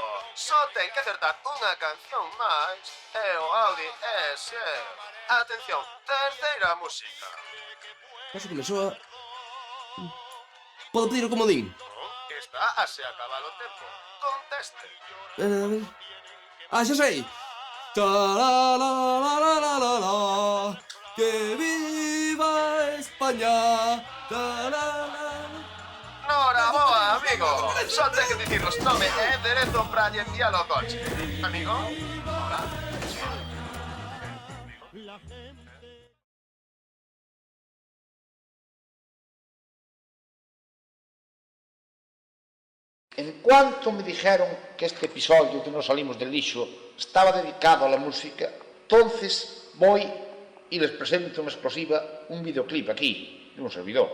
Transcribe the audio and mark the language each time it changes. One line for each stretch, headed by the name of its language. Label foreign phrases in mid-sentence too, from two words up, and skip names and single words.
Galician: Só ten que acertar unha canción máis e o Audi é seu. Atención, terceira música. Caso que me soa... Podo pedir o comodín? Está a se acabar o tempo. Conteste. A ver. Ah, xa sei.
Spanish: Ta-la-la-la-la-la-la-la, que viva España. Ta-la-la.
Galician: Nora, boa, amigo. Só ten que dicirnos nome e enderezo para lle enviar o coche.
Spanish: Amigo? Hola. Sí. En cuanto me dijeron que este episodio de Nos Salimos del Lixo estaba dedicado a la música, entonces voy y les presento en exclusiva un videoclip aquí, de un servidor.